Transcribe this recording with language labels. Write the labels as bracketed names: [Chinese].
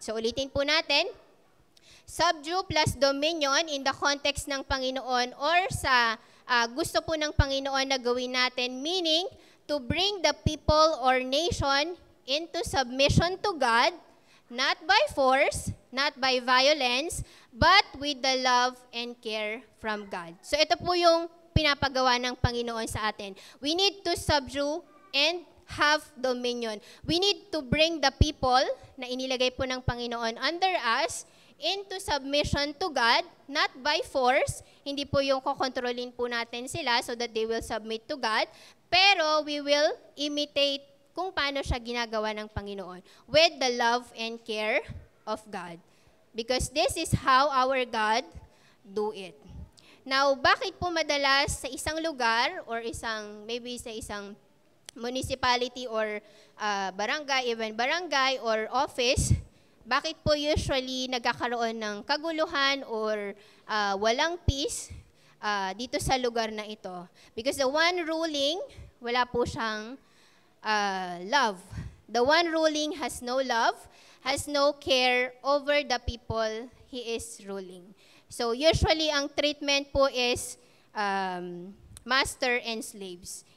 [Filipino] So ulitin po natin. [English] Subdue plus dominion in the context [Filipino] ng Panginoon or sa gusto po ng Panginoon na gawin natin, [English] meaning to bring the people or nation into submission to God, not by force, not by violence, but with the love and care from God. [Filipino] So ito po yung pinapagawa ng Panginoon sa atin. [English] We need to subdue and have dominion. We need to bring the people [Filipino] na inilagay po ng Panginoon [English] under us into submission to God, not by force. [Filipino] Hindi po yung kokontrolin po natin sila [English] so that they will submit to God, pero we will imitate [Filipino] kung paano siya ginagawa ng Panginoon [English] with the love and care of God. Because this is how our God do it. [Filipino] Now, bakit po madalas sa isang lugar [English] or maybe [Filipino] sa isang municipality or barangay, even barangay or office, bakit po usually nagkakaroon ng kaguluhan or walang peace dito sa lugar na ito? [English] Because the one ruling, [Filipino] wala po siyang [English] love. The one ruling has no love, has no care over the people he is ruling. So usually ang treatment po is master and slaves.